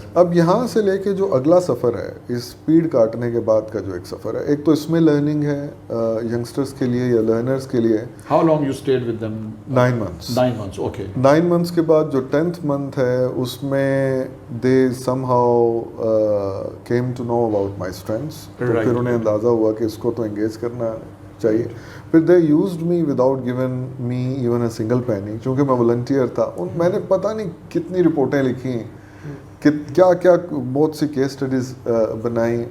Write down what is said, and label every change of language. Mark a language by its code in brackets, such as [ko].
[ur] اب یہاں سے لے کے جو اگلا سفر ہے, اس اسپیڈ کاٹنے کے بعد کا جو ایک سفر ہے, ایک تو اس میں لرننگ ہے ینگسٹرز کے لیے یا لرنرز کے لیے. [en] How long you stayed with them? 9 months. 9 months, okay. 9 months [ur] کے بعد جو 10th month ہے اس میں [en] they somehow came to know about my strengths. [ur] تو پھر انہیں اندازہ ہوا کہ اس کو تو انگیج کرنا چاہیے. [en] پھر they used me without giving me even a single penny, [ur] چونکہ میں والنٹیئر تھا. میں نے پتہ نہیں کتنی رپورٹیں لکھی, کیا کیا بہت سی کیس اسٹڈیز بنائیں.